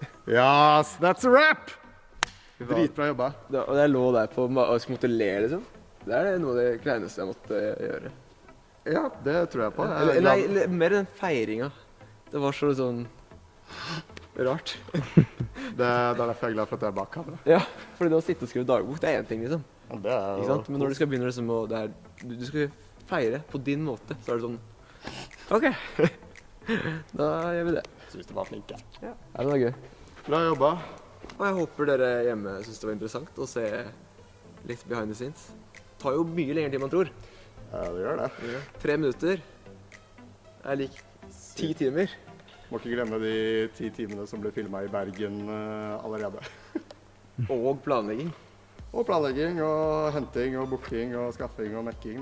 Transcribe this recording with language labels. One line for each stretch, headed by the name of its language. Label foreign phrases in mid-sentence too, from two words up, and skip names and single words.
English: Yes, that's a wrap!
Norwegian: Dritbra jobba. Og jeg lå der på og måtte le, liksom. Det er noe av det kleineste jeg måtte gjøre. Ja, det tror jeg på. Nei, mer den feiringa. Det var så sånn rart. Det er derfor jeg er glad for at jeg er bak kamera. Ja, fordi det å sitte og skrive dagbok, det er én ting, liksom. Det er Ikke sant? Men når du skal begynne liksom, du skal feire på din måte, så er det sånn OK, da gjør vi det. Syns du var flink, ja. Ja, det var gøy. Bra jobba. Og jeg håper dere hjemme syns det var interessant å se litt
English: behind the scenes.
Norwegian: Det tar jo mye lengre tid enn man tror. Ja, det gjør det. 3 minutter er lik 10 timer. Må ikke glemme de 10 timene som ble filma i Bergen allerede. Og planlegging. Og planlegging og henting og booking og skaffing og mekking.